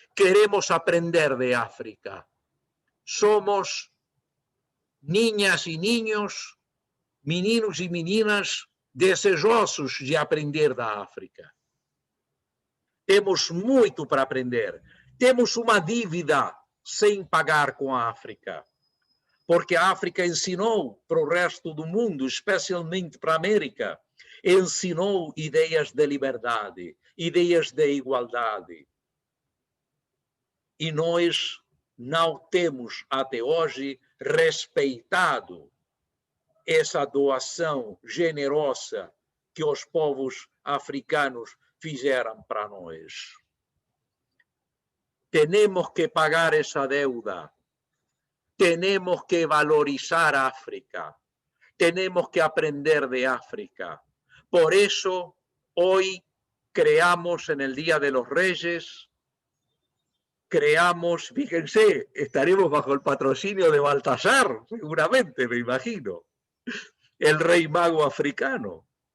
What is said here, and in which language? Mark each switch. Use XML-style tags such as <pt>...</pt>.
<es>Queremos aprender de África. Somos niñas y niños,</es> <pt>meninos e meninas desejosos de aprender da África. Temos muito para aprender. Temos uma dívida sem pagar com a África. Porque a África ensinou para o resto do mundo, especialmente para a América, ensinou ideias de liberdade, ideias de igualdade. E nós não temos até hoje respeitado essa doação generosa que os povos africanos fizeram para nós. Temos que pagar essa deuda.</pt> <es>Tenemos que valorizar África, tenemos que aprender de África. Por eso, hoy creamos en el Día de los Reyes creamos, fíjense, estaremos bajo el patrocinio de Baltasar, seguramente, me imagino, el rey mago africano.</es>